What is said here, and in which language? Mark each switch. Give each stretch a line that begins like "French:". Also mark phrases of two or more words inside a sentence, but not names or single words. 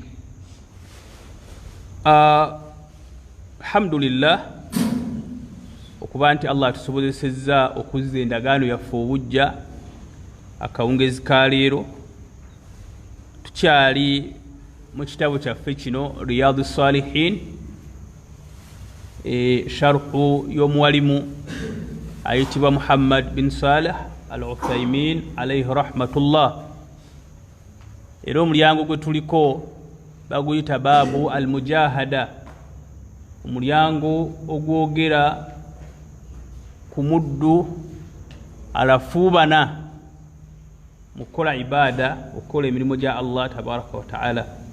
Ganda: Alhamdulillah okuba nti Allah atusobozesezza okuzza endagaano yaffe obujja akawungezi ka leero. Tukyali mu kitabu kyaffe kino Riyadus Salihin, sharhu y'omuwalimu ayitibwa Muhammad bin Salih al-Uthaymin
Arabic: عليه رحمة الله.
Ganda: Era omulyango gwe tuliko baguyita
Arabic: باب المجاهدة,
Ganda: omulyango ogwogera ku muddu alafuubana mu kukola ibaada, okukola emirimu gya Allah
Arabic: تبارك وتعالى.